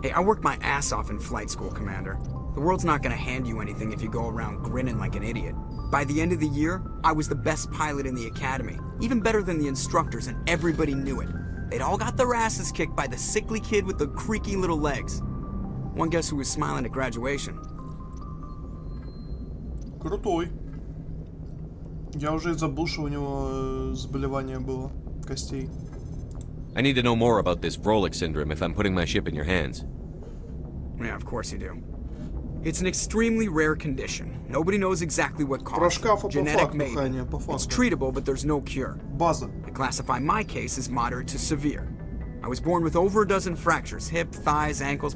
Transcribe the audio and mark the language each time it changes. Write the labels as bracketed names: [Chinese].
[English] Hey, I worked my ass off in flight school, Commander. The world's not gonna hand you anything if you go around grinning like an idiot. By the end of the year, I was the best pilot in the academy, even better than the instructors, and everybody knew it. They'd all got their asses kicked by the sickly kid with the creaky little legs. One guess who was smiling at graduation? [Russian] Крутой. Я уже забыл, что у него заболевание было костей. [English] I need to know more about this Vrolik syndrome if I'm putting my ship in your hands. Yeah, of course you do. It's an extremely rare condition. Nobody knows exactly what caused it. Genetic maybe. It's treatable, but there's no cure. [Russian] База. [English] I classify my case as moderate to severe. I was born with over a dozen fractures, hip, thighs, ankles.